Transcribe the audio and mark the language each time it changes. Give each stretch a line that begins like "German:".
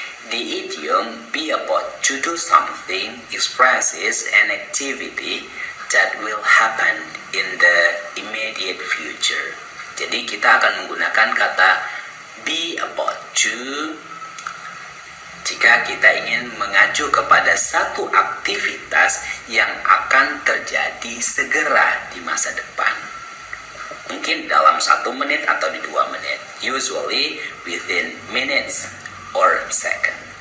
English: The idiom be about to do something expresses an activity that will happen in the immediate future.
Indonesian: Jadi kita akan menggunakan kata be about to jika kita ingin mengacu kepada satu aktivitas yang akan terjadi segera di masa depan. Mungkin dalam 1 menit atau di 2 menit.
English: Usually within minutes or second.